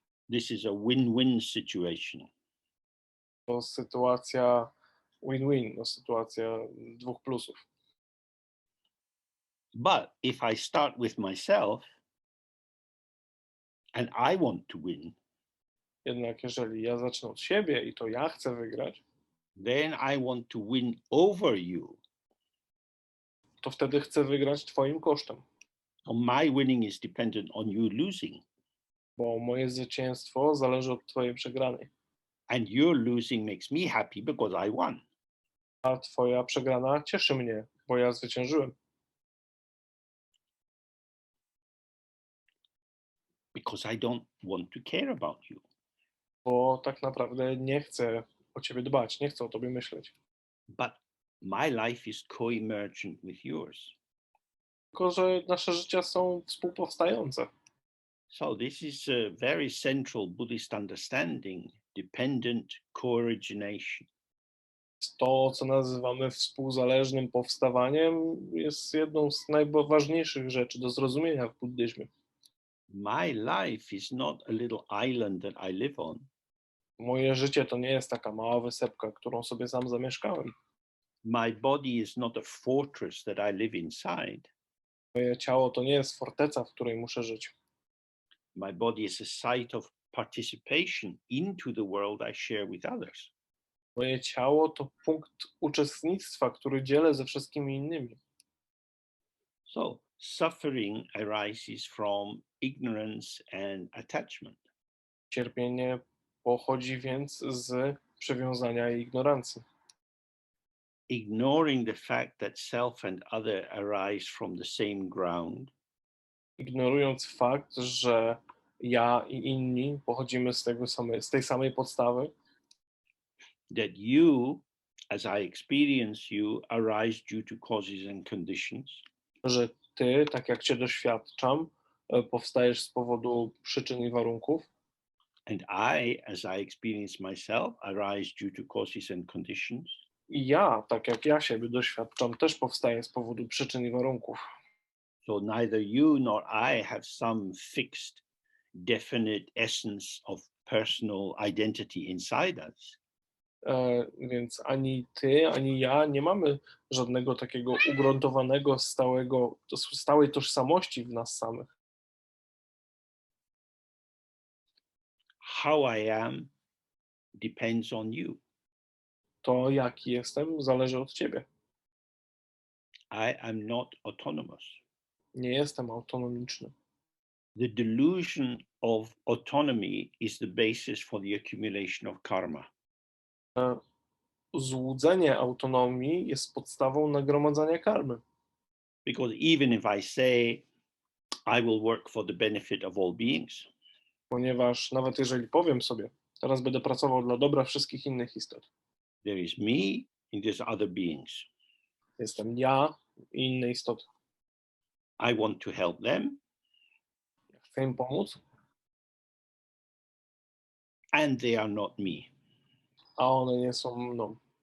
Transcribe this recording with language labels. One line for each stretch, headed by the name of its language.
English: This is a win-win situation.
Polish: To sytuacja win-win, to sytuacja dwóch plusów.
English: But if I start with myself and I want to win,
Polish: Jednak jeżeli ja zacznę od siebie i to ja chcę wygrać,
English: then I want to win over you.
Polish: to wtedy chcę wygrać twoim kosztem,
English: So my winning is dependent on you losing,
Polish: bo moje zwycięstwo zależy od twojej przegranej,
English: and your losing makes me happy because I won.
Polish: a twoja przegrana cieszy mnie, bo ja zwyciężyłem.
English: Because I don't want to care about you.
Polish: Bo tak naprawdę nie chcę o ciebie dbać, nie chcę o tobie myśleć.
English: But my life is co-emergent with yours.
Polish: Tylko że nasze życia są współpowstające.
English: So this is a very central Buddhist understanding, dependent co-origination.
Polish: To, co nazywamy współzależnym powstawaniem, jest jedną z najważniejszych rzeczy do zrozumienia w buddyzmie.
English: My life is not a little island that I live on.
Polish: Moje życie to nie jest taka mała wysepka, którą sobie sam zamieszkałem.
English: My body is not a fortress that I live inside.
Polish: Moje ciało to nie jest forteca, w której muszę żyć.
English: My body is a site of participation into the world I share with others.
Polish: Moje ciało to punkt uczestnictwa, który dzielę ze wszystkimi innymi.
English: So suffering arises from ignorance and attachment.
Polish: Cierpienie pochodzi więc z przywiązania i ignorancji.
English: Ignoring the fact that self and other arise from the same ground,
Polish: Ignorując fakt, że ja i inni pochodzimy z tej samej podstawy,
English: that you, as I experience you, arise due to causes and conditions,
Polish: że ty, tak jak cię doświadczam, powstajesz z powodu przyczyn i warunków,
English: and I, as I experience myself, arise due to causes and conditions.
Polish: i ja, tak jak ja siebie doświadczam, też powstaję z powodu przyczyn i warunków.
English: So neither you nor I have some fixed, definite essence of personal identity inside us.
Polish: Więc ani ty, ani ja nie mamy żadnego takiego ugruntowanego, stałej tożsamości w nas samych.
English: How I am depends on you.
Polish: To, jaki jestem, zależy od ciebie.
English: I am not autonomous.
Polish: Nie jestem autonomiczny.
English: The delusion of autonomy is the basis for the accumulation of karma.
Polish: Złudzenie autonomii jest podstawą nagromadzania karmy.
English: Because even if I say I will work for the benefit of all beings,
Polish: Ponieważ nawet jeżeli powiem sobie, teraz będę pracował dla dobra wszystkich innych istot.
English: there is me and there's other beings.
Polish: Jestem ja i inne istoty.
English: I want to help them,
Polish: Chcę im pomóc,
English: and they are not me.
Polish: a one nie są mną.